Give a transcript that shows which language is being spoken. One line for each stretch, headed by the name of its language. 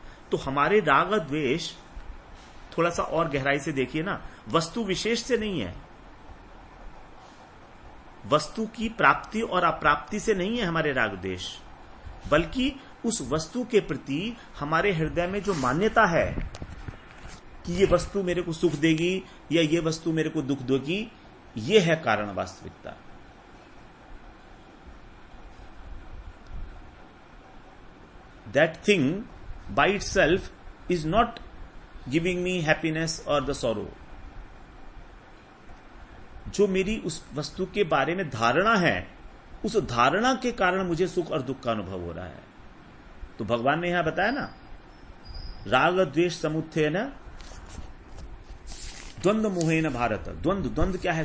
Hindi: तो हमारे राग और द्वेष थोड़ा सा और गहराई से देखिए ना, वस्तु विशेष से नहीं है, वस्तु की प्राप्ति और अप्राप्ति से नहीं है हमारे राग द्वेष, बल्कि उस वस्तु के प्रति हमारे हृदय में जो मान्यता है कि ये वस्तु मेरे को सुख देगी या ये वस्तु मेरे को दुख देगी, ये है कारण वास्तविकता।
English: That thing by itself is not giving me happiness or the sorrow.
Hindi: जो मेरी उस वस्तु के बारे में धारणा है, उस धारणा के कारण मुझे सुख और दुख का अनुभव हो रहा है। तो भगवान ने यहां बताया ना,
Sanskrit: राग द्वेष समुत्थेन द्वंद्व मोहेन भारत।
Hindi: द्वंद्व क्या है?